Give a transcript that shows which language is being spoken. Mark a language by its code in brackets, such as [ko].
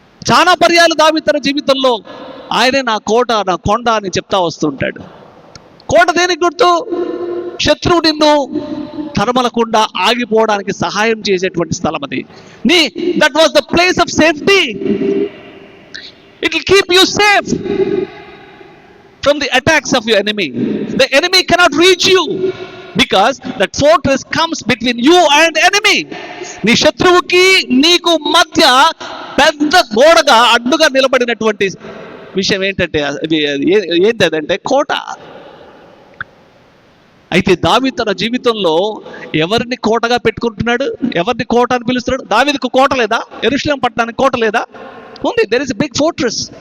[te] చాలా పర్యాలు దావీదు తన జీవితంలో ఆయనే నా కోట, నా కొండ అని చెప్తా వస్తుంటాడు. కోట దేనికి గుర్తు? శత్రువు నిన్ను తరమలకుండా ఆగిపోవడానికి సహాయం చేసేటువంటి స్థలం అది. [en] That was the place of safety. It will keep you safe from the attacks of your enemy. The enemy cannot reach you because that fortress comes between you and enemy. [te] నీ శత్రువుకి నీకు మధ్య పెద్ద గోడగా అడ్డుగా నిలబడినటువంటి విషయం ఏంటంటే ఏంటి అదంటే కోట. అయితే దావీదు తన జీవితంలో ఎవరిని కోటగా పెట్టుకుంటున్నాడు? ఎవరిని కోట అని పిలుస్తున్నాడు? దావీదుకు కోట లేదా? యెరూషలేము పట్టణానికి కోట లేదా? ఉంది. [en] There is a big fortress.